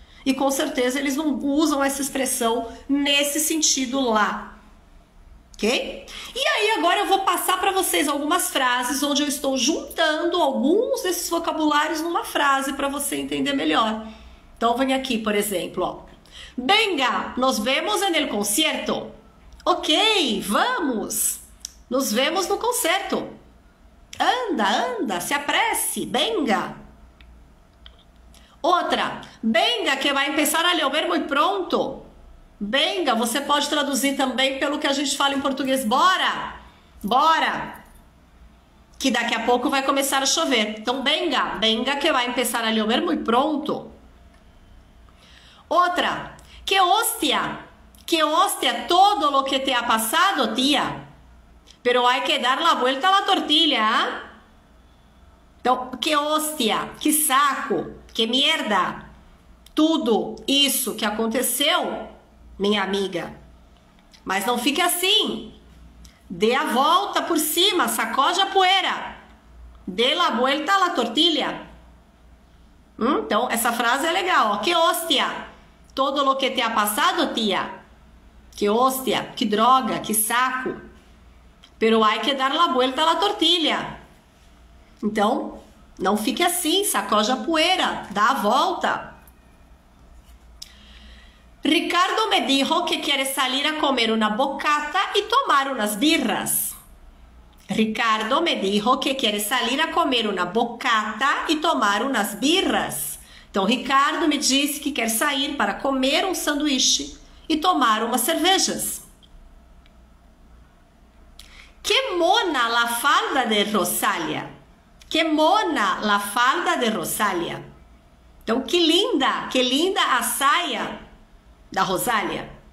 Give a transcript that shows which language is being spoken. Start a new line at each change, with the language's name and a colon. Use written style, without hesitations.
Portuguese: E com certeza eles não usam essa expressão nesse sentido lá. Ok? E aí agora eu vou passar para vocês algumas frases onde eu estou juntando alguns desses vocabulários numa frase para você entender melhor. Então vem aqui, por exemplo, ó.
Spanish: Venga, nos vemos en el concierto.
Portuguese: Ok, vamos. Nos vemos no concerto. Anda, anda, se apresse, venga. Outra, venga que vai
Spanish: empezar a llover muy pronto.
Portuguese: Venga, você pode traduzir também pelo que a gente fala em português. Bora, bora. Que daqui a pouco vai começar a chover. Então, venga, venga que vai
Spanish: empezar a llover muy pronto. Outra, que hostia todo lo que te ha pasado, tía. Pero hay que dar la vuelta a la tortilla, ¿ah?
Portuguese: Então,
Spanish: que hostia,
Portuguese: que saco, que merda. Tudo isso que aconteceu, minha amiga. Mas não fique assim. Dê a volta por cima, sacode a poeira.
Spanish: Dê la vuelta a la tortilla.
Portuguese: Então, essa frase é legal. Ó.
Spanish: Que hostia. Todo lo que te ha pasado, tia.
Portuguese: Que hostia, que droga, que saco.
Spanish: Pero hay que dar la vuelta a la tortilla.
Portuguese: Então, não fique assim, sacode a poeira, dá a volta.
Spanish: Ricardo me dijo que quiere salir a comer una bocata y tomar unas birras. Ricardo me dijo que quiere salir a comer una bocata y tomar unas birras.
Portuguese: Então, Ricardo me disse que quer sair para comer um sanduíche e tomar umas cervejas.
Spanish: Que mona la falda de Rosalia. Que mona la falda de Rosalia.
Portuguese: Então, que linda a saia da Rosália.